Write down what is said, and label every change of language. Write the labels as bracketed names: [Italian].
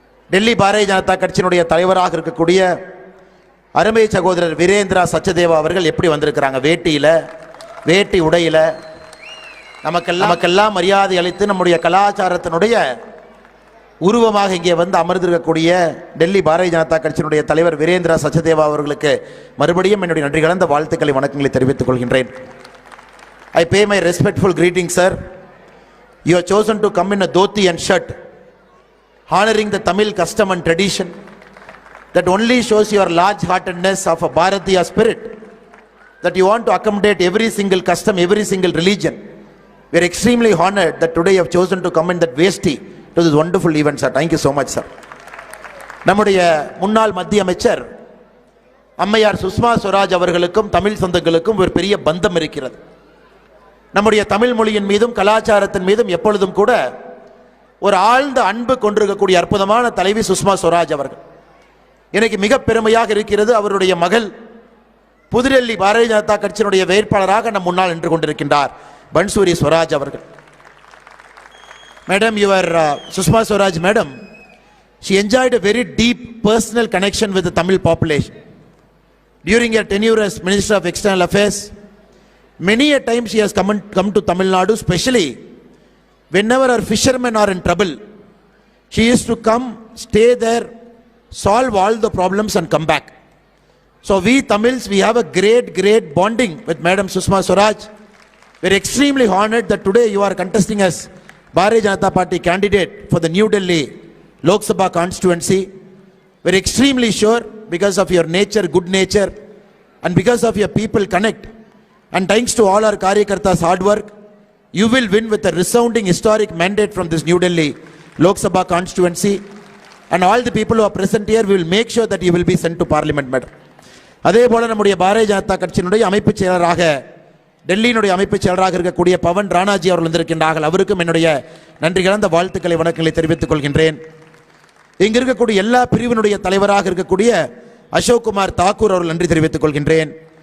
[Tamil] டெல்லி பாரதிய ஜனதா கட்சியினுடைய தலைவராக இருக்கக்கூடிய அருமை சகோதரர் வீரேந்திரா சச்தேவா அவர்கள் எப்படி வந்திருக்கிறாங்க, வேட்டியில, வேட்டி உடையில, நமக்கெல்லாம் மரியாதை அளித்து நம்முடைய கலாச்சாரத்தினுடைய உருவமாக இங்கே வந்து அமர்ந்திருக்கக்கூடிய டெல்லி பாரதிய ஜனதா கட்சியினுடைய தலைவர் வீரேந்திரா சச்தேவா அவர்களுக்கு மறுபடியும் என்னுடைய நன்றி கலந்த வாழ்த்துக்களை, வணக்கங்களை தெரிவித்துக் கொள்கின்றேன். [English] I pay my respectful greetings, sir. You have chosen to come in a dhoti and shirt, honoring the Tamil custom and tradition. That only shows your large-heartedness of a Bharatiya spirit, that you want to accommodate every single custom, every single religion. We are extremely honored that today you have chosen to come in that vesti to this wonderful event, sir. Thank you so much, sir. [Tamil] நம்முடைய முன்னாள் மத்திய அமைச்சர் அம்மையார் சுஷ்மா ஸ்வராஜ் அவர்களுக்கும் தமிழ் சொந்தங்களுக்கும் ஒரு பெரிய பந்தம் இருக்கிறது. நம்முடைய தமிழ் மொழியின் மீதும் கலாச்சாரத்தின் மீதும் எப்பொழுதும் கூட ஒரு ஆழ்ந்த அன்பு கொண்டிருக்கக்கூடிய அற்புதமான தலைவி சுஷ்மா ஸ்வராஜ் அவர்கள். எனக்கு மிக பெருமையாக இருக்கிறது, அவருடைய மகள் புதுடெல்லி பாரதிய ஜனதா கட்சியினுடைய வேட்பாளராக நம் முன்னால் நின்று கொண்டிருக்கின்றார் பன்சூரி ஸ்வராஜ் அவர்கள். [English] Madam, your Sushma Swaraj, madam, she enjoyed a very deep personal connection with the Tamil population. During her tenure as Minister of External Affairs, Many a time she has come to Tamil Nadu, especially whenever our fishermen are in trouble. She used to come, stay there, solve all the problems and come back. So we Tamils, we have a great bonding with Madam Sushma Swaraj. We are extremely honored that today you are contesting as Bharatiya Janata Party candidate for the New Delhi Lok Sabha constituency. We are extremely sure because of your nature, good nature, and because of your people connect, and thanks to all our Karyakartas' hard work, you will win with a resounding historic mandate from this New Delhi Lok Sabha constituency. And all the people who are present here, we will make sure that you will be sent to Parliament, madam. [Tamil] அதே போல நம்முடைய பாரதிய ஜனதா கட்சியினுடைய அமைப்பு செயலராக டெல்லியினுடைய அமைப்பு செயலராக இருக்கக்கூடிய பவன் ராணாஜி அவர்கள் வந்திருக்கின்றார்கள். அவருக்கும் என்னுடைய நன்றி கலந்த வாழ்த்துக்களை வணக்கங்களை தெரிவித்துக் கொள்கின்றேன். இங்க இருக்கக்கூடிய எல்லா பிரிவினுடைய தலைவராக இருக்கக்கூடிய அசோக் குமார் தாக்கூர் அவர்கள் நன்றி தெரிவித்துக் கொள்கின்றேன்.